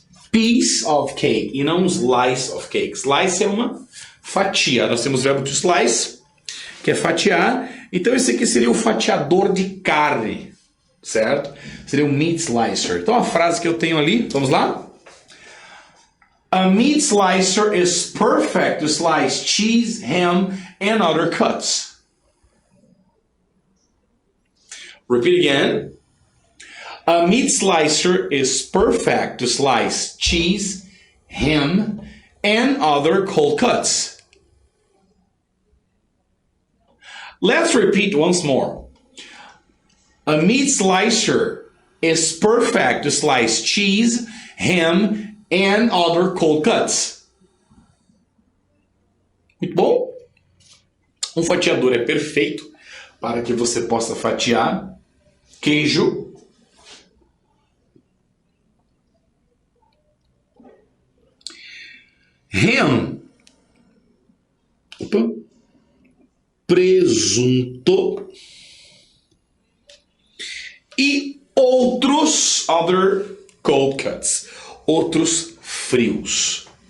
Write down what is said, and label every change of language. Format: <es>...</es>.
<en>Piece of cake</en> <pt>e não</pt> <en>slice of cake. Slice</en> <pt>é uma fatia. Nós temos o verbo to slice, que é fatiar. Então esse aqui seria o fatiador de carne, certo? Seria o meat slicer. Então a frase que eu tenho ali, vamos lá?</pt> <en>A meat slicer is perfect to slice cheese, ham, and other cuts. Repeat again. A meat slicer is perfect to slice cheese, ham, and other cold cuts. Let's repeat once more. A meat slicer is perfect to slice cheese, ham, and other cold cuts.</en> <pt>Muito bom. Um fatiador é perfeito para que você possa fatiar queijo, ham, presunto e outros</pt> <en>other cold cuts,</en> <pt>outros frios.</pt>